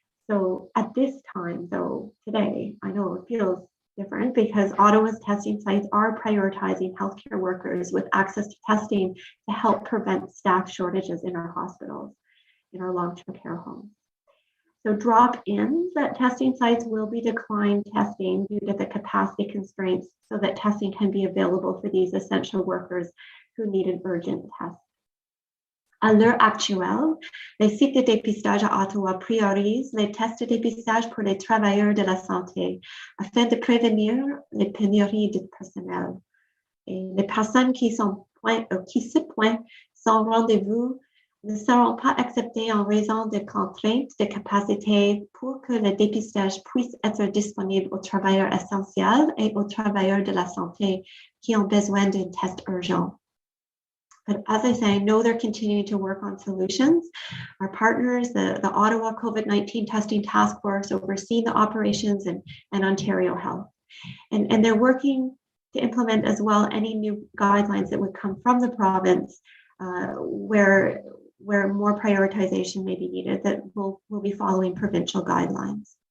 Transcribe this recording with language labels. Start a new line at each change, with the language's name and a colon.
English: So at this time, though, today, I know it feels different because Ottawa's testing sites are prioritizing healthcare workers with access to testing to help prevent staff shortages in our hospitals, in our long-term care homes. So drop-ins at testing sites will be declined testing due to the capacity constraints so that testing can be available for these essential workers who need an urgent test.
French: À l'heure actuelle, les sites de dépistage à Ottawa priorisent les tests de dépistage pour les travailleurs de la santé afin de prévenir les pénuries de personnel. Et les personnes qui se pointent sans rendez-vous ne seront pas acceptées en raison de contraintes de capacité pour que le dépistage puisse être disponible aux travailleurs essentiels et aux travailleurs de la santé qui ont besoin d'un test urgent.
English: But as I say, I know they're continuing to work on solutions. Our partners, the Ottawa COVID-19 testing task force overseeing the operations and Ontario Health. And they're working to implement as well any new guidelines that would come from the province where more prioritization may be needed that will be following provincial guidelines.